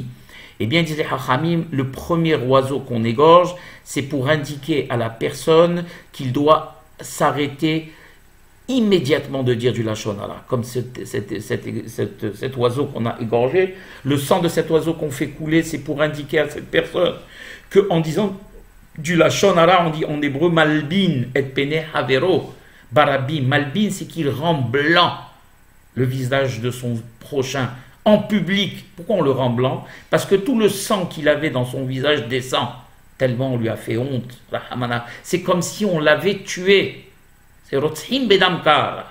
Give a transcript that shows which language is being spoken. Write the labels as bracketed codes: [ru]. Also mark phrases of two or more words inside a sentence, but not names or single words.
[fr] Eh bien, disait Hachamim, le premier oiseau qu'on égorge, c'est pour indiquer à la personne qu'il doit s'arrêter immédiatement de dire du [he] לשון הרע. [fr] Comme cet oiseau qu'on a égorgé, le sang de cet oiseau qu'on fait couler, c'est pour indiquer à cette personne qu'en disant du [he] לשון הרע, [fr] on dit en hébreu [he] מלבין את פני חברו. ברבים, מלבין, [fr] c'est qu'il rend blanc le visage de son prochain. En public. Pourquoi on le rend blanc? Parce que tout le sang qu'il avait dans son visage descend, tellement on lui a fait honte. C'est comme si on l'avait tué. C'est [he] רוצחים בדמקה.